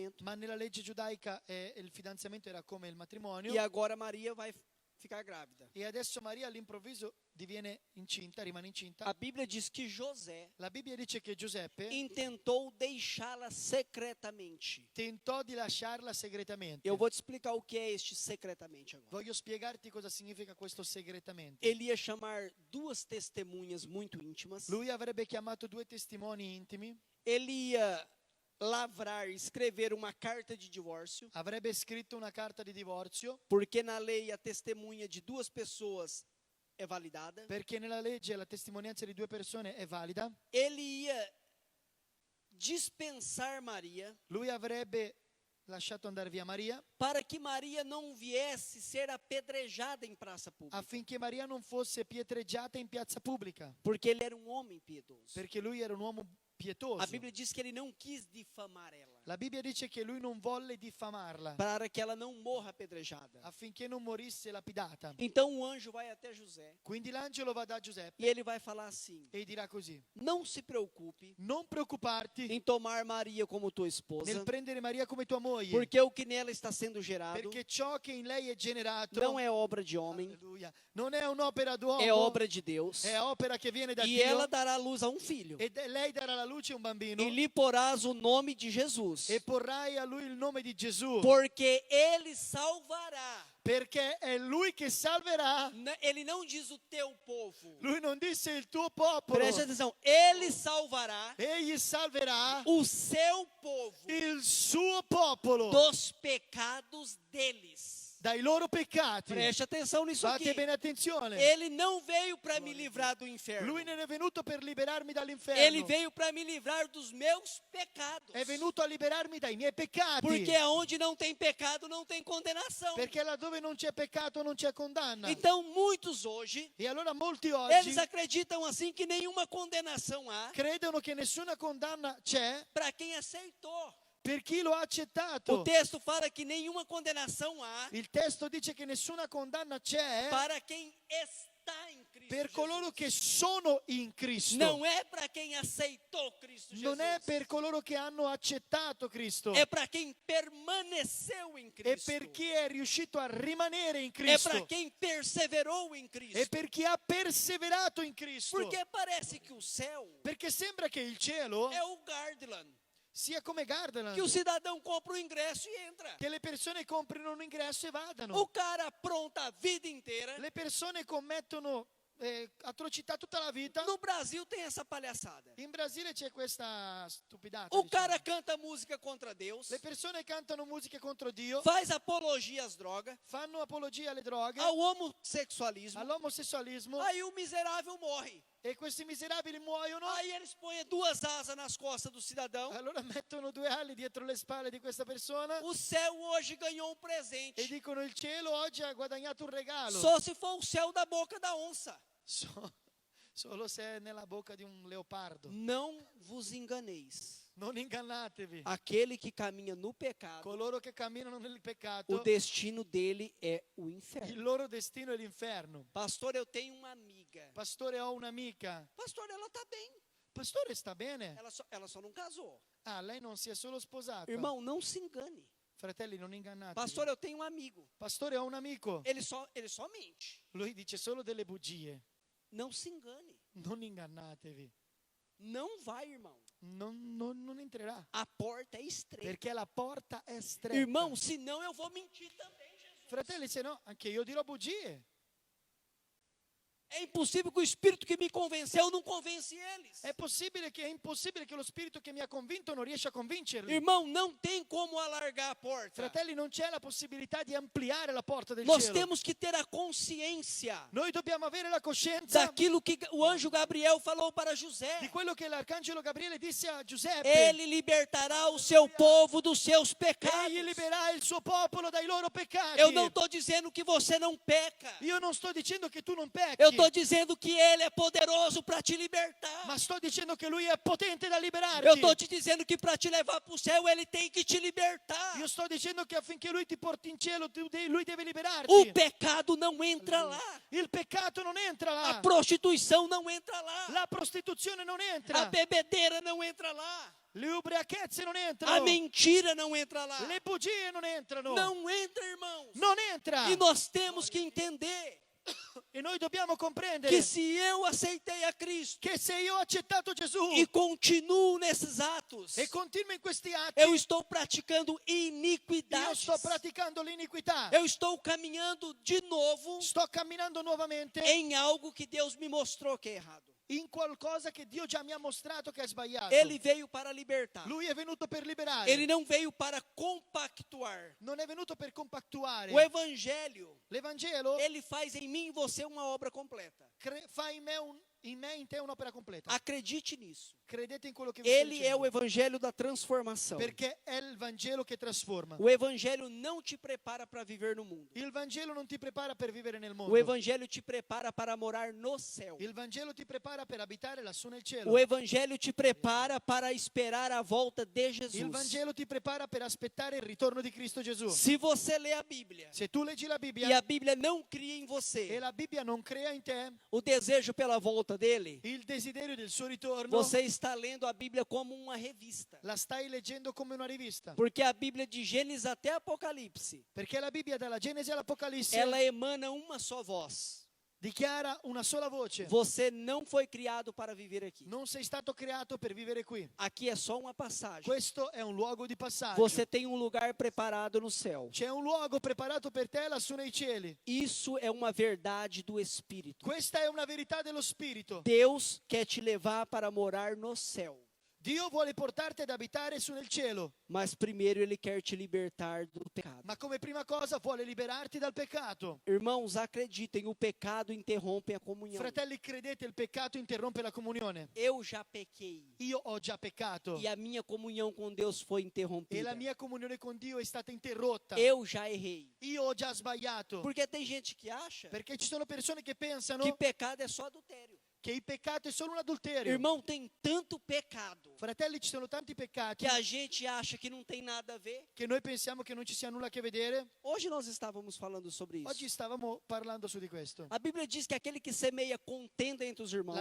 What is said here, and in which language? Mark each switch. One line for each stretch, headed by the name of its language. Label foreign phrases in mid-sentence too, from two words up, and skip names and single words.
Italian: ma nella legge giudaica il fidanzamento era come il matrimonio.
Portuguese: E agora Maria vai ficar grávida.
Italian: E adesso Maria all'improvviso diviene incinta, rimane incinta.
Portuguese: A Bíblia diz que José
Italian: La Bibbia dice che Giuseppe
Portuguese: intentou deixá-la secretamente.
Italian: tentò di lasciarla segretamente.
Portuguese: Eu vou te explicar o que é este secretamente agora.
Italian: Voglio spiegarti cosa significa questo segretamente.
Portuguese: Ele ia chamar duas testemunhas muito íntimas.
Italian: Lui avrebbe chiamato 2 testimoni intimi,
Portuguese: Ele ia lavrar, escrever uma carta de divórcio,
Italian: avrebbe scritto una carta di divorzio,
Portuguese: porque na lei a testemunha de duas pessoas é validada.
Italian: perché nella legge la testimonianza di 2 persone è valida.
Portuguese: Ele ia dispensar Maria
Italian: Lui avrebbe lasciato andare via Maria
Portuguese: para que Maria não viesse ser apedrejada em praça pública,
Italian: affinché Maria non fosse pietreggiata in piazza pubblica,
Portuguese: porque ele era um homem piedoso.
Italian: perché lui era un uomo pietoso.
Portuguese: A Bíblia diz que ele não quis difamar ela,
Italian: La Bibbia dice che lui non volle diffamarla
Portuguese: para que ela não morra apedrejada.
Italian: affinché non morisse lapidata.
Portuguese: Então o anjo vai até José
Italian: Quindi l'angelo va da Giuseppe
Portuguese: e ele vai falar assim:
Italian: e dirà così:
Portuguese: não se preocupe
Italian: non preoccuparti
Portuguese: em tomar Maria como tua esposa,
Italian: nel prendere Maria come tua moglie,
Portuguese: porque o que nela está sendo gerado
Italian: perché ciò che in lei è generato
Portuguese: não é obra de homem,
Italian: alleluia, non è un'opera d'uomo,
Portuguese: é obra de Deus.
Italian: è opera che viene da E Dio,
Portuguese: ela dará luz a um filho,
Italian: lei darà alla luce un bambino
Portuguese: e lhe porás o nome de Jesus,
Italian: e porrai a lui il nome di Gesù,
Portuguese: porque ele salvará.
Italian: perché è lui che salverà.
Portuguese: Ele não diz o teu povo.
Italian: Lui non disse il tuo popolo,
Portuguese: Preste atenção, ele salvará
Italian: egli salverà
Portuguese: o seu povo
Italian: il suo popolo
Portuguese: dos pecados deles.
Italian: dai loro peccati.
Portuguese: Preste atenção nisso aqui.
Italian: Fate bene attenzione.
Portuguese: Ele não veio para me livrar do inferno.
Italian: Lui non è venuto per liberarmi dall'inferno,
Portuguese: Ele veio para me livrar dos meus pecados.
Italian: è venuto a liberarmi dai miei peccati,
Portuguese: Porque aonde não tem pecado, não tem condenação.
Italian: perché laddove non c'è peccato non c'è condanna.
Portuguese: Então, muitos hoje,
Italian: E allora molti oggi
Portuguese: eles acreditam assim que nenhuma condenação há
Italian: credono che nessuna condanna c'è
Portuguese: para quem aceitou.
Italian: per chi lo ha
Portuguese: O
Italian: accettato.
Portuguese: texto fala que nenhuma condenação há
Italian: Il testo dice che nessuna condanna c'è
Portuguese: para quem está em Cristo
Italian: per coloro
Portuguese: Jesus.
Italian: che sono in Cristo.
Portuguese: Não é para quem aceitou Cristo Jesus.
Italian: Non è per coloro che hanno accettato Cristo,
Portuguese: É para quem permaneceu em
Italian: è
Portuguese: Cristo.
Italian: per chi è riuscito a rimanere in
Portuguese: É para
Italian: Cristo,
Portuguese: quem perseverou em
Italian: è
Portuguese: Cristo.
Italian: per chi ha perseverato in Cristo.
Portuguese: Porque parece que o céu
Italian: Perché sembra che il cielo
Portuguese: é o Gardaland,
Italian: sia come Gardaland,
Portuguese: que o cidadão compra o ingresso e entra.
Italian: che le persone comprino un ingresso e vadano.
Portuguese: O cara apronta a vida inteira.
Italian: Le persone commettono atrocità tutta la vita.
Portuguese: No Brasil tem essa palhaçada.
Italian: In Brasile c'è questa stupidata.
Portuguese: O
Italian: diciamo.
Portuguese: cara canta música contra Deus,
Italian: Le persone cantano musiche contro Dio,
Portuguese: faz apologia às drogas,
Italian: fanno apologia alle droghe,
Portuguese: ao homossexualismo.
Italian: all'omosessualismo,
Portuguese: Aí o miserável morre.
Italian: e questi miserabili muoiono.
Portuguese: Aí eles põem duas asas nas costas do cidadão.
Italian: Allora mettono 2 ali dietro le spalle di questa persona
Portuguese: O céu hoje ganhou um
Italian: e
Portuguese: presente.
Italian: dicono: il cielo oggi ha guadagnato un regalo.
Portuguese: Só se for o céu da boca da onça.
Italian: Solo se è nella bocca di un leopardo.
Portuguese: Não vos enganeis.
Italian: Non ingannatevi.
Portuguese: Aquele que caminha no pecado,
Italian: Coloro che camminano nel
Portuguese: o
Italian: peccato,
Portuguese: destino dele é o
Italian: il
Portuguese: inferno.
Italian: loro destino è l'inferno.
Portuguese: Pastor, eu tenho uma amiga.
Italian: Pastore, ho un'amica.
Portuguese: Pastor, ela tá bem.
Italian: Pastore, sta bene?
Portuguese: Ela só não casou.
Italian: Ah, lei non si è solo sposata.
Portuguese: Irmão, não se engane.
Italian: Fratelli, non ingannatevi.
Portuguese: Pastor, eu tenho um amigo.
Italian: Pastore, ho un amico.
Portuguese: Ele só mente.
Italian: Lui dice solo delle bugie.
Portuguese: Não se engane.
Italian: Non ingannatevi.
Portuguese: Não vai, irmão.
Italian: Non entrerà.
Portuguese: A porta é estreita.
Italian: Perché la porta è stretta.
Portuguese: Irmão, senão eu vou mentir também, Jesus.
Italian: Fratelli, se no, anche io dirò bugie.
Portuguese: É impossível que o Espírito que me convenceu não convence eles.
Italian: È impossibile che lo spirito che mi ha convinto non riesce a convincerli.
Portuguese: Irmão, não tem como alargar a porta.
Italian: Fratelli, non c'è la possibilità di ampliare la porta del
Portuguese: Nós
Italian: cielo.
Portuguese: temos que ter a consciência
Italian: Noi dobbiamo avere la coscienza
Portuguese: daquilo que o anjo Gabriel falou para José.
Italian: di quello che l'arcangelo Gabriele disse a Giuseppe.
Portuguese: Ele libertará o seu povo dos seus pecados.
Italian: Egli libererà il suo popolo dai loro peccati.
Portuguese: Eu não estou dizendo que você não peca.
Italian: Io non sto dicendo che tu non pecchi,
Portuguese: Eu estou dizendo que Ele é poderoso para te libertar.
Italian: ma sto dicendo che lui è potente da liberarti.
Portuguese: Eu estou te dizendo que para te levar para o céu, Ele tem que te libertar.
Italian: Io sto dicendo che affinché lui ti porti in cielo, lui deve liberarti.
Portuguese: O pecado não entra lá.
Italian: Il peccato non entra
Portuguese: A
Italian: là.
Portuguese: prostituição não entra lá.
Italian: La prostituzione non
Portuguese: A
Italian: entra.
Portuguese: bebedeira não entra lá.
Italian: Le ubriachezze non
Portuguese: A
Italian: entrano.
Portuguese: mentira não entra lá.
Italian: Le bugie non entrano.
Portuguese: Não entra, irmãos.
Italian: Non entra.
Portuguese: E nós temos que entender
Italian: E noi dobbiamo comprendere
Portuguese: que se eu aceitei a Cristo
Italian: che se io ho accettato Gesù
Portuguese: e continuo nesses atos,
Italian: e continuo in questi atti,
Portuguese: eu estou praticando
Italian: io
Portuguese: iniquidades.
Italian: sto praticando l'iniquità.
Portuguese: Eu estou caminhando de novo
Italian: Sto camminando nuovamente
Portuguese: em algo que Deus me mostrou que é errado.
Italian: in qualcosa che Dio già mi ha mostrato che è sbagliato.
Portuguese: Ele veio para libertar.
Italian: Lui è venuto per liberare.
Portuguese: Ele não veio para compactuar.
Italian: Non è venuto per compattuare.
Portuguese: O evangelho,
Italian: L'Evangelo
Portuguese: ele faz em mim e você uma obra completa.
Italian: fa in me e in te un'opera completa.
Portuguese: Acredite nisso.
Italian: Credete in quello che vi sto
Portuguese: Ele é o
Italian: dicendo.
Portuguese: evangelho da transformação.
Italian: Perché è il Vangelo che trasforma.
Portuguese: O evangelho não te prepara para viver no mundo.
Italian: Il Vangelo non ti prepara per vivere nel mondo.
Portuguese: O evangelho te prepara para morar no céu.
Italian: Il Vangelo ti prepara per abitare lassù nel cielo.
Portuguese: O evangelho te prepara para esperar a volta de
Italian: Il
Portuguese: Jesus.
Italian: Vangelo ti prepara per aspettare il ritorno di Cristo Gesù.
Portuguese: Se você lê a Bíblia
Italian: Se tu leggi la
Portuguese: e
Italian: Bibbia
Portuguese: a Bíblia não cria em
Italian: e
Portuguese: você
Italian: la Bibbia non crea in te
Portuguese: o desejo pela volta dele,
Italian: il desiderio del suo ritorno,
Portuguese: você está lendo a Bíblia como uma revista.
Italian: la stai leggendo come una rivista.
Portuguese: Porque a Bíblia de Gênesis até Apocalipse,
Italian: Perché la Bibbia dalla Genesi all'Apocalisse
Portuguese: ela emana uma só voz.
Italian: dichiara una sola voce.
Portuguese: Você não foi criado para viver aqui.
Italian: Non sei stato creato per vivere qui.
Portuguese: Aqui é só uma passagem.
Italian: Questo è un luogo di passaggio.
Portuguese: Você tem um lugar preparado no céu.
Italian: C'è un luogo preparato per te lassù nei cieli.
Portuguese: Isso é uma verdade do Espírito.
Italian: Questa è una verità dello Spirito.
Portuguese: Deus quer te levar para morar no céu.
Italian: Dio vuole portarti ad abitare su nel cielo,
Portuguese: Mas primeiro Ele quer te libertar do pecado.
Italian: ma come prima cosa vuole liberarti dal peccato.
Portuguese: Irmãos, acreditem, o pecado interrompe a comunhão.
Italian: Fratelli, credete, il peccato interrompe la comunione.
Portuguese: Eu já pequei.
Italian: Io ho già peccato
Portuguese: E a minha comunhão com Deus foi
Italian: e
Portuguese: interrompida.
Italian: la mia comunione con Dio è stata interrotta.
Portuguese: Eu já errei.
Italian: Io ho già sbagliato.
Portuguese: Porque tem gente que acha
Italian: Perché ci sono persone che pensano
Portuguese: que pecado é só adultério.
Italian: che il peccato è solo un adulterio.
Portuguese: Irmão, tem tanto pecado
Italian: Fratelli, ci sono tanti peccati
Portuguese: que a gente acha que não tem nada a ver.
Italian: che noi pensiamo che non ci sia nulla a che vedere.
Portuguese: Hoje nós estávamos falando sobre
Italian: Oggi
Portuguese: isso.
Italian: stavamo parlando su di questo.
Portuguese: A Bíblia diz que aquele que semeia contenda entre os irmãos